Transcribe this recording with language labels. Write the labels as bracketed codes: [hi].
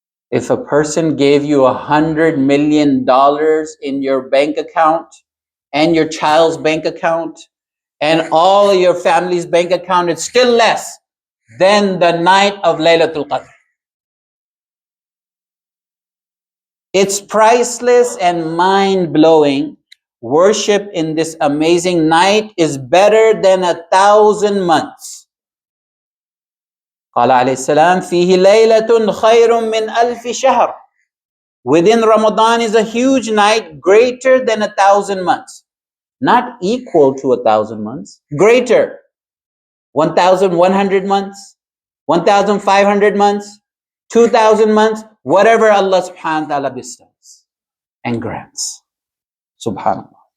[en] If a person gave you $100 million in your bank account and your child's bank account and all your family's bank account, it's still less than the night of Laylatul Qadr. It's priceless and mind-blowing. Worship in this amazing night is better than 1,000 months. [ar] قال عليه السلام فيه ليلة خير من ألف شهر. [en] Within Ramadan is a huge night, greater than 1,000 months. Not equal to 1,000 months, greater. 1,100 months, 1,500 months, 2,000 months, whatever Allah subhanahu wa ta'ala bestows and grants. Subhanallah.